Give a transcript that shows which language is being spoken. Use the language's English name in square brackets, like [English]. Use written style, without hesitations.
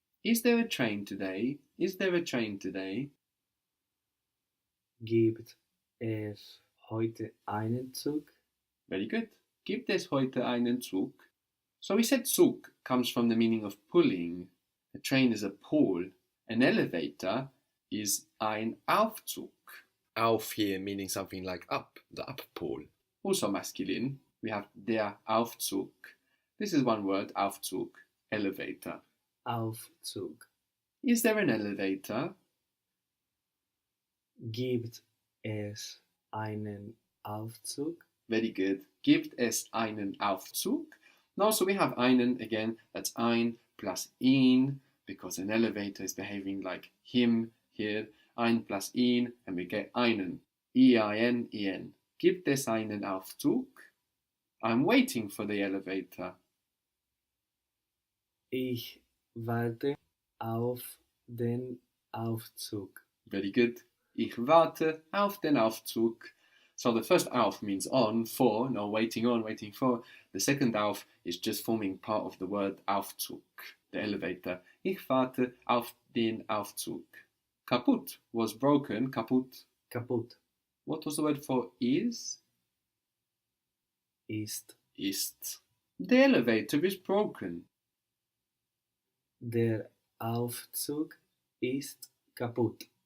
[English] Is there a train today? Is there a train today? [German] Gibt es heute einen Zug? [English] Very good. [German] Gibt es heute einen Zug? [English] So we said Zug comes from the meaning of pulling. A train is a pull. An elevator is ein Aufzug. Auf here meaning something like up, the up pull. Also masculine. We have der Aufzug. This is one word, Aufzug, elevator. [German] Aufzug. [English] Is there an elevator? [German] Gibt es einen Aufzug? [English] Very good. [German] Gibt es einen Aufzug? [English] Now, so we have einen again. That's ein plus ihn, because an elevator is behaving like him here. Ein plus ihn, and we get einen. [German] E-I-N-E-N. Gibt es einen Aufzug? [English] I'm waiting for the elevator. [German] Ich warte auf den Aufzug. [English] Very good. [German] Ich warte auf den Aufzug. [English] So the first auf means on, for, no, waiting on, waiting for. The second auf is just forming part of the word Aufzug, the elevator. [German] Ich warte auf den Aufzug. [English] Kaputt was broken, kaputt. [German] Kaputt. [English] What was the word for is? [German] Ist. [English] Ist. The elevator is broken. [German] Der Aufzug ist kaputt.